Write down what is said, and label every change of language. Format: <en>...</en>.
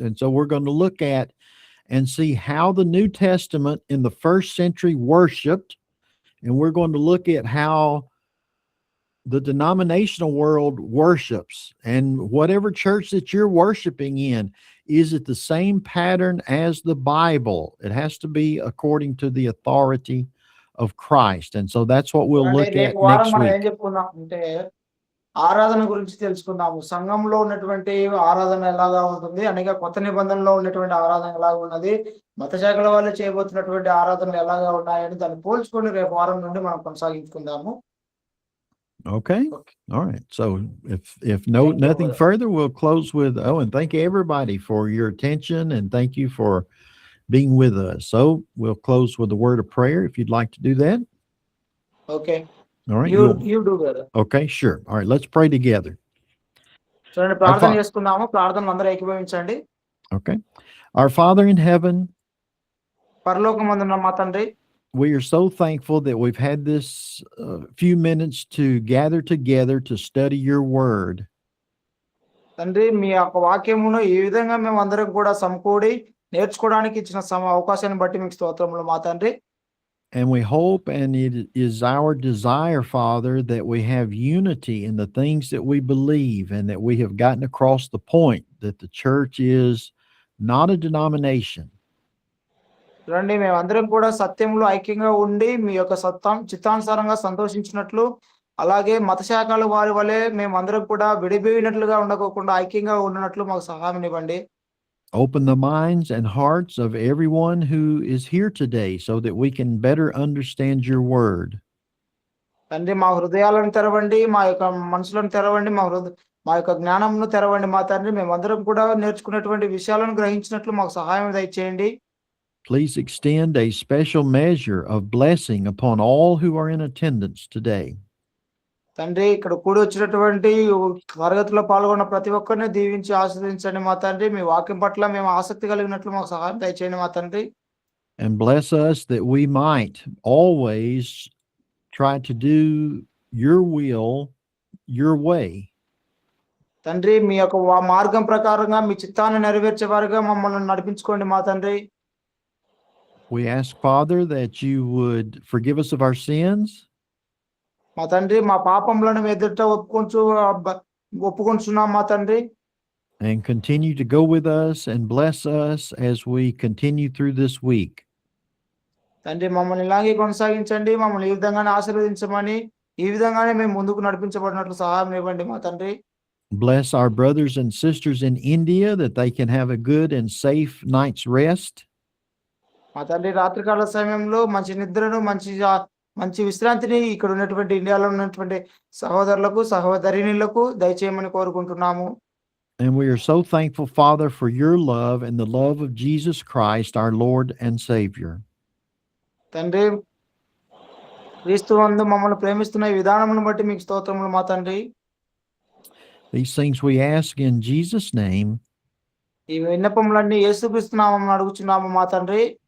<en>And so we're going to look at and see how the New Testament in the first century worshiped, and we're going to look at how the denominational world worships. And whatever church that you're worshiping in, is it the same pattern as the Bible? It has to be according to the authority of Christ. And so that's what we'll look at</en> <te>రేపు వారం</te> <en>next</en> <te>మనం ఏం</te> <en>week.</en> <te>చెప్పుకుందాం అంటే ఆరాధన గురించి తెలుసుకుందాము. సంఘంలో ఉన్నటువంటి ఆరాధన ఎలాగా ఉంటుంది, అనగా కొత్త నిబంధనలో ఉన్నటువంటి ఆరాధన ఎలాగా ఉన్నది, మత శాఖల వాళ్ళు చేయబోతున్నటువంటి ఆరాధనలు ఎలాగా ఉన్నాయని దాన్ని పోల్చుకొని రేపు వారం నుండి మనం కొనసాగించుకుందాము.</te> <en>Okay. Okay. All right. So if Thank you, nothing brother. further, we'll close with, and thank everybody for your attention, and thank you for being with us. So we'll close with a word of prayer if you'd like to do that. Okay. All right. You do brother. Okay, sure. All right, let's pray together.</en> <te>చూడండి, ప్రార్థన చేసుకుందాము. ప్రార్థనలు అందరూ ఏకీభవించండి.</te> <en>Okay. Our Father in heaven,</en> <te>పరలోకమందున్న మా తండ్రి,</te> <en>we are so thankful that we've had this few minutes to gather together to study your word.</en> <te>తండ్రి, మీ యొక్క వాక్యమును ఈ విధంగా మేము అందరం కూడా సమకూడి నేర్చుకోవడానికి ఇచ్చిన అవకాశాన్ని బట్టి మీకు స్తోత్రములు మా తండ్రి.</te> <en>And we hope, and it is our desire, Father, that we have unity in the things that we believe, and that we have gotten across the point that the church is not a denomination.</en> <te>చూడండి మేమందరం కూడా సత్యంలో ఐక్యంగా ఉండి మీ యొక్క చిత్తానుసారంగా సంతోషించినట్లు, అలాగే మత శాఖల వారి వలె మేమందరం కూడా విడిపోయినట్లుగా ఉండకోకుండా ఐక్యంగా ఉన్నట్లు మాకు సహాయం ఇవ్వండి.</te> <en>Open the minds and hearts of everyone who is here today so that we can better understand your word.</en> <te>తండ్రి మా హృదయాలను తెరవండి, మా యొక్క మనసులను తెరవండి, మా యొక్క జ్ఞానంను తెరవండి మా తండ్రి. మేమందరం కూడా నేర్చుకున్నటువంటి విషయాలను గ్రహించినట్లు మాకు సహాయం దయచేయండి.</te> <en>Please extend a special measure of blessing upon all who are in attendance today.</en> <te>తండ్రి ఇక్కడ కూడి వచ్చినటువంటి తరగతిలో పాల్గొన్న ప్రతి ఒక్కరిని దీవించి ఆశీర్వదించండి మా తండ్రి. మీ వాక్యం పట్ల మేము ఆసక్తి కలిగినట్లు మాకు సహాయం దయచేయండి మా తండ్రి.</te> <en>And bless us that we might always try to do your will, your way.</en> <te>తండ్రి మీ యొక్క మార్గం ప్రకారంగా మీ చిత్తాన్ని నెరవేర్చేవారుగా మమ్మల్ని నడిపించుకోండి మా తండ్రి.</te> <en>We ask, Father, that you would forgive us of our sins.</en> <te>మా తండ్రి మా పాపములను ఎదుట ఒప్పుకొంచున్నాం మా తండ్రి.</te> <en>And continue to go with us and bless us as we continue through this week.</en> <te>తండ్రి మమ్మల్ని ఇలాగే కొనసాగించండి, మమ్మల్ని ఈ విధంగానే ఆశీర్వదించమని, ఈ విధంగానే మేము ముందుకు నడిపించబడినట్లు సహాయం ఇవ్వండి మా తండ్రి.</te> <en>Bless our brothers and sisters in India that they can have a good and safe night's rest.</en> <te>మా తండ్రి రాత్రికాల సమయంలో మంచి నిద్రను, మంచి విశ్రాంతిని ఇక్కడ ఉన్నటువంటి ఇండియాలో ఉన్నటువంటి సహోదరులకు, సహోదరిణులకు దయచేయమని కోరుకుంటున్నాము.</te> <en>And we are so thankful, Father, for your love and the love of Jesus Christ, our Lord and Savior.</en> <te>తండ్రి క్రీస్తునందు మమ్మల్ని ప్రేమిస్తున్న ఈ విధానమును బట్టి మీకు స్తోత్రములు మా తండ్రి.</te> <en>These things we ask in Jesus' name.</en> <te>ఈ విన్నపములన్నీ యేసుక్రీస్తు నామమున అడుగుచున్నాము మా తండ్రి.</te>